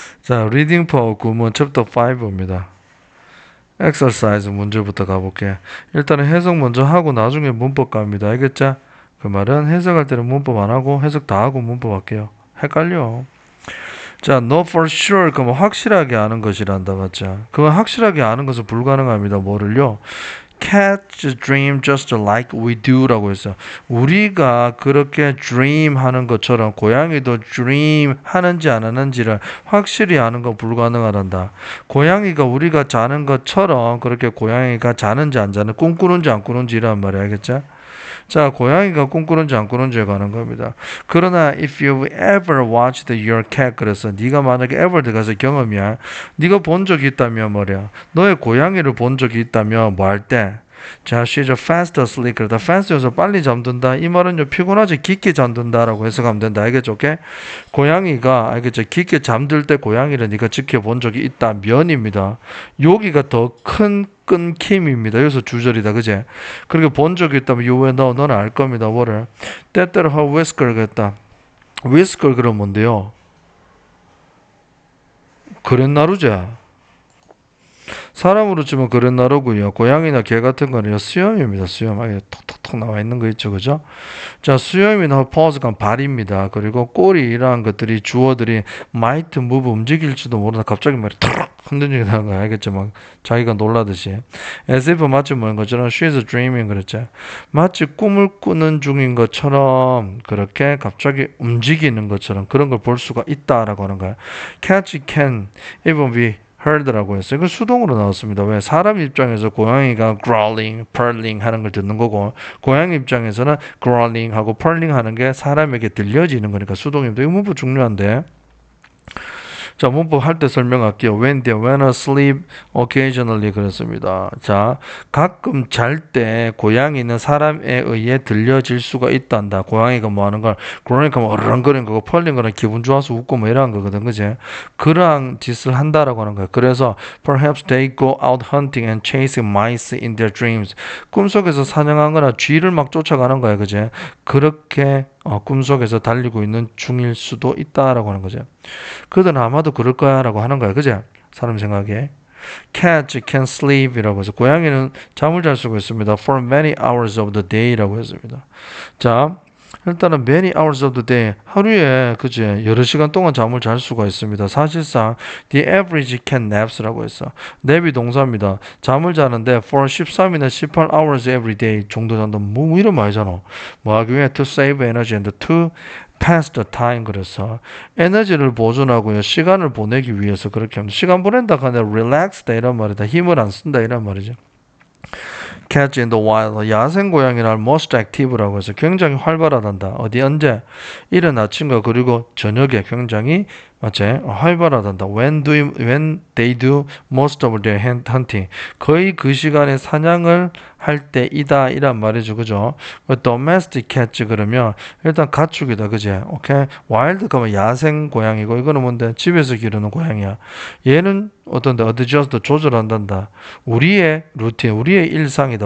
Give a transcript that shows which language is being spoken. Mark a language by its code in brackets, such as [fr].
[ko] 자, Reading for 구문 챕터 5입니다. exercise 문제부터 가볼게. 일단은 해석 먼저 하고 나중에 문법 갑니다. 알겠죠? 그 말은 해석할 때는 문법 안 하고 해석 다 하고 문법 할게요. 헷갈려. 자, [en] know for sure [ko] 그러면 확실하게 아는 것이란다, 맞죠? 그건 확실하게 아는 것은 불가능합니다. 뭐를요? [en] Cats dream just like we do라고 했어. [ko] 우리가 그렇게 dream 하는 것처럼 고양이도 dream 하는지 안 하는지를 확실히 아는 건 불가능하단다. 고양이가 우리가 자는 것처럼 그렇게 고양이가 자는지 안 자는, 꿈꾸는지 안 꾸는지 이란 말이야, 알겠죠? 자, 고양이가 꿈꾸는지 안 꾸는지에 관한 겁니다. 그러나 [en] if you've ever watched your cat [ko] 그래서 네가 만약에 ever 들어가서 경험이야. 네가 본 적이 있다면 말이야. 너의 고양이를 본 적이 있다면 뭐 할 때? [en] 자, she's fast asleep. [ko] 그러다 fast여서 빨리 잠든다. 이 말은요, 피곤하지 깊게 잠든다라고 해석하면 된다. 알겠죠? 오케이? 고양이가, 알겠죠? 깊게 잠들 때 고양이를 네가 지켜본 적이 있다면입니다. 여기가 더 큰 끊김입니다. 여기서 주절이다. 그제? 그렇게 본 적이 있다면 요에 너는 알 겁니다. 뭐를? 때때로 [en] her whisker [ko] 그랬다. whisker 그러면 뭔데요? 그랬나루자. 사람으로 치면 그랬나루고요. 고양이나 개 같은 거는 수염입니다. 수염. 아예 톡톡톡 나와 있는 거 있죠. 그죠? 자, 수염이나 퍼즈가 발입니다. 그리고 꼬리 이러한 것들이 주어들이 [en] might move [ko] 움직일지도 모르나 갑자기 말이 탁 흔들리게 되는 거 알겠죠? 막 자기가 놀라듯이. as if 마치 뭐인 것처럼 [en] she's dreaming [ko] 그랬죠. 마치 꿈을 꾸는 중인 것처럼 그렇게 갑자기 움직이는 것처럼 그런 걸 볼 수가 있다라고 하는 거야. [en] Cats can even be heard라고 했어요. [ko] 이거 수동으로 나왔습니다. 왜? 사람 입장에서 고양이가 growling, purring 하는 걸 듣는 거고 고양이 입장에서는 growling 하고 purring 하는 게 사람에게 들려지는 거니까 수동입니다. 이거 문법 중요한데. 자, 문법 할 때 설명할게요. [en] when asleep occasionally [ko] 그렇습니다. 자, 가끔 잘 때 고양이는 사람에 의해 들려질 수가 있단다. 고양이가 뭐 하는 걸, 그러니까 뭐 어르렁거리는 거고, 펄린 거는 기분 좋아서 웃고 뭐 이러한 거거든. 그지? 그러한 짓을 한다라고 하는 거야. [en] 그래서 perhaps they go out hunting and chasing mice in their dreams. [ko] 꿈속에서 사냥하거나 쥐를 막 쫓아가는 거야. 그지? 그렇게 꿈속에서 달리고 있는 중일 수도 있다라고 하는 거죠. 그들은 아마도 그럴 거야라고 하는 거야. 그죠? 사람 생각에. [en] Cats can sleep [ko] 이라고 해서 고양이는 잠을 잘 수가 있습니다. [en] For many hours of the day라고 했습니다. [ko] 자, 일단은 many hours of the day 하루에 그제 여러 시간 동안 잠을 잘 수가 있습니다. 사실상 [en] the average cat naps라고 했어. [ko] 냅이 동사입니다. 잠을 자는데 for 13이나 [en] 18 hours every day [ko] 정도 잔다. 뭐 이런 말이잖아. 뭐 하기 위해 [en] to save energy and to pass the time [ko] 그래서 에너지를 보존하고요. 시간을 보내기 위해서 그렇게 합니다. 시간 보낸다 하면 relax다 이런 말이다. 힘을 안 쓴다 이런 말이죠. [en] Cats in the wild. [ko] 야생 고양이는 [en] most active [ko] 라고 해서 굉장히 활발하단다. 어디 언제? 이른 아침과 그리고 저녁에 굉장히 맞지? 활발하단다. [en] When they do most of their hunting. [ko] 거의 그 시간에 사냥을 할 때이다. 이란 말이죠. 그죠? [en] Domestic cats [ko] 그러면 일단 가축이다. 그지? 오케이? wild 그러면 야생 고양이고 이거는 뭔데? 집에서 기르는 고양이야. 얘는 어떤데? adjust 조절한단다. 우리의 루틴, 우리의 일상이다.